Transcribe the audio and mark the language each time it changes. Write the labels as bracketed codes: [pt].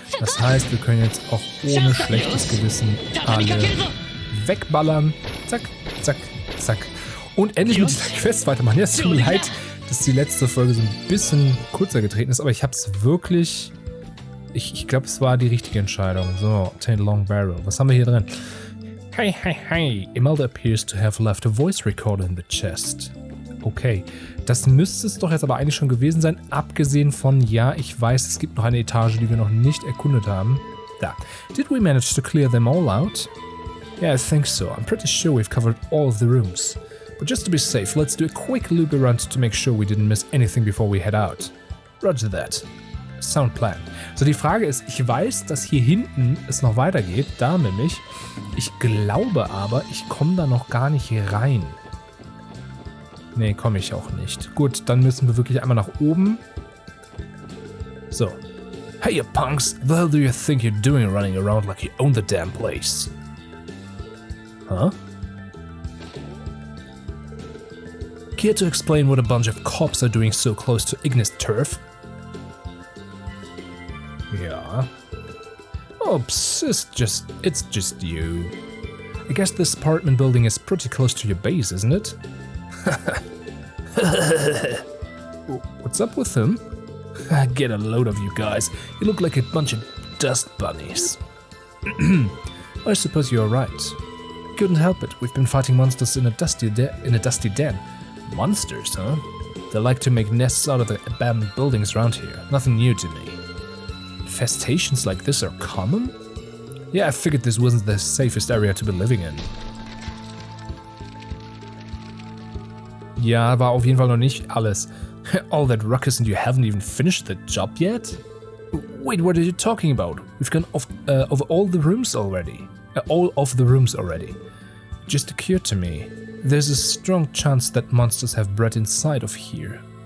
[de] Das heißt, wir können jetzt auch ohne schlechtes Gewissen alle wegballern. Zack, zack, zack. Und endlich mit dieser Quest weitermachen. Ja, es tut mir leid, dass die letzte Folge so ein bisschen kürzer getreten ist, aber ich habe es wirklich... Ich glaube, es war die richtige Entscheidung. So, [en] obtain long barrel. [de] Was haben wir hier drin? Hey, hey, hey. [en] Imelda appears to have left a voice recorder in the chest. [de] Okay, das müsste es doch jetzt aber eigentlich schon gewesen sein, abgesehen von, ja, ich weiß, es gibt noch eine Etage, die wir noch nicht erkundet haben. Da. [en] Did we manage to clear them all out? Yeah, I think so. I'm pretty sure we've covered all of the rooms. But just to be safe, let's do a quick loop around to make sure we didn't miss anything before we head out. Roger that. Sound plan. [de] So, die Frage ist, ich weiß, dass hier hinten es noch weitergeht, da nämlich. Ich glaube aber, ich komme da noch gar nicht rein. Nee, komme ich auch nicht. Gut, dann müssen wir wirklich einmal nach oben. So. [en] Hey, you punks, what the hell do you think you're doing running around like you own the damn place? Huh? Care to explain what a bunch of cops are doing so close to Ignis turf? Yeah. Oops, it's just you. I guess this apartment building is pretty close to your base, isn't it? What's up with him? Get a load of you guys. You look like a bunch of dust bunnies. I suppose you're right. Couldn't help it. We've been fighting monsters in a dusty den. Monsters, huh? They like to make nests out of the abandoned buildings around here. Nothing new to me. Infestations like this are common? Yeah, I figured this wasn't the safest area to be living in. [de] Ja, war auf jeden Fall noch nicht alles. [en] All that ruckus and you haven't even finished the job yet? Wait, what are you talking about? We've gone over all the rooms already. All of the rooms already. Just occurred to me. There's a strong chance that monsters have bred inside of here.